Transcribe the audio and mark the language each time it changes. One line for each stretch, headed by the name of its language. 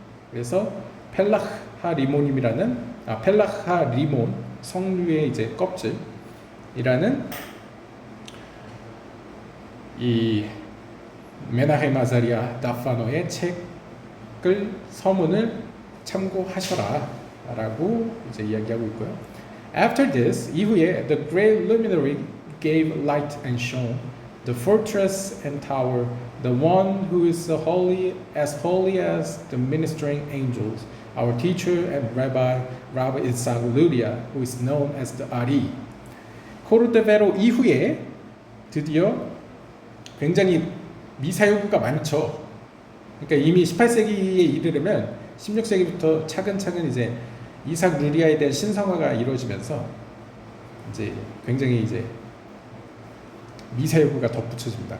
Korean: 그래서 펠라흐 리모님이라는 펠라흐 리몬, 성류의 이제 껍질이라는 이 메나헴 아자리아 다파노의 책을 서문을 참고하셔라라고 이제 이야기하고 있고요.
English: After this,
Korean: 이후에
English: the great luminary gave light and shone, the fortress and tower, the one who is holy as the ministering angels, our teacher and Rabbi Isaac Luria, who is known as the Ari.
Korean: 코르데베로 이후에 드디어 굉장히 미사여구가 많죠. 그러니까 이미 18세기에 이르려면 16세기부터 차근차근 이제 이삭 루리아에 대한 신성화가 이루어지면서 이제 굉장히 이제 미사여구가 덧붙여집니다.